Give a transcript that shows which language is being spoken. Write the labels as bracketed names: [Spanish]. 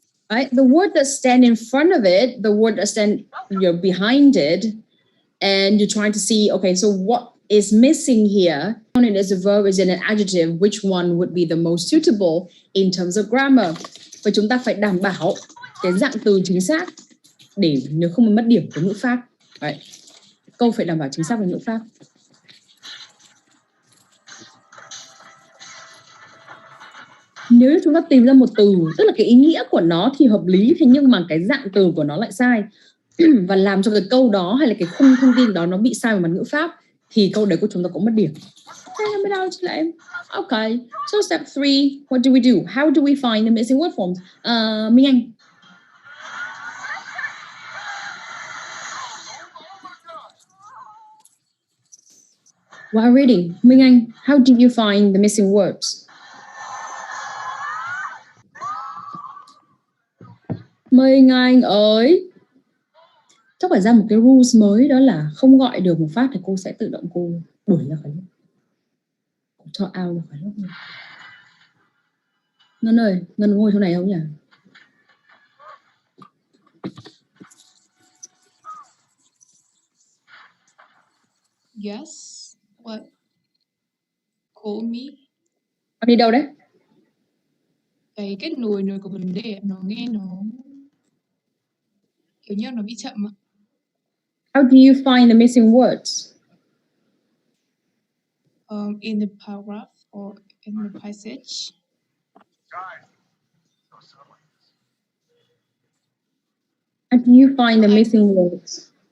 [English] Right? The word that stand in front of it, the word that stand behind it, and you're trying to see, okay, so what is missing here? It is a verb, is it an adjective? Which one would be the most suitable in terms of grammar? [Vietnamese] Và chúng ta phải đảm bảo cái dạng từ chính xác để nếu không mất điểm của ngữ pháp. Right. Câu phải đảm bảo chính xác về ngữ pháp. Nếu chúng ta tìm ra một từ, tức là cái ý nghĩa của nó thì hợp lý, thế nhưng mà cái dạng từ của nó lại sai và làm cho cái câu đó hay là cái khung thông tin đó nó bị sai về mặt ngữ pháp thì câu đấy của chúng ta cũng mất điểm. [English] Okay, so step 3, what do we do? How do we find the missing word forms? Minh Anh. While reading, Minh Anh, how do you find the missing words? [Vietnamese] Minh Anh ơi, chắc phải ra một cái rules mới, đó là không gọi được một phát thì cô sẽ tự động cô đuổi ra khỏi lớp, cho out ra khỏi lớp. Ngân ơi, Ngân ngồi chỗ này không nhỉ? [English] Yes. What? Call me. [Vietnamese] Con đi đâu đấy? Cái kết nối nó có vấn đề, nó nghe nó kiểu như nó bị chậm mà. [English] How do you find the missing words? In the paragraph or in the passage. How do you find the missing words?